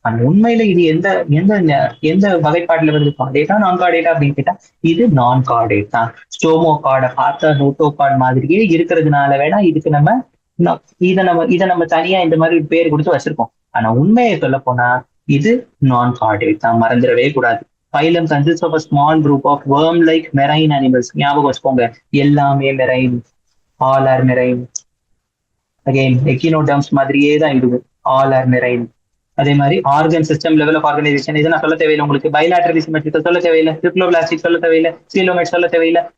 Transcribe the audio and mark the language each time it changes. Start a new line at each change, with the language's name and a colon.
Tamil: ஆனா உண்மையில இது எந்த எந்த எந்த வகைப்பாடுல வருது, கார்டேட்டா நான் கார்டேட்டா அப்படின்னு கேட்டா இது நான் கார்டேட் தான். ஸ்டோமோ கார்டை பார்த்தா நோட்டோ கார்டு மாதிரியே இருக்கிறதுனால வேணா இதுக்கு நம்ம இதை நம்ம தனியா இந்த மாதிரி பேர் கொடுத்து வச்சிருக்கோம். ஆனா உண்மையை சொல்ல போனா இது நான் கார்டேட் தான், மறந்துடவே கூடாது.
English: Phylum consists of a small group of worm-like marine animals.
Tamil: ஞாபகம் வச்சுக்கோங்க, எல்லாமே marine,
English: All are marine.
Tamil: Again echinoderms மாதிரியே தான் இதுவும்,
English: All are marine.
Tamil: அதே மாதிரி organ system, level of organisation இதை நான் சொல்ல தேவையில்லை உங்களுக்கு. பைலாட்டரலி சிமெட்ரிக்கல் சொல்ல தேவையில்லை, ட்ரிப்ளோபிளாஸ்டிக் சொல்ல தேவையில்லை, சீலோமேட் சொல்ல தேவையில்லை.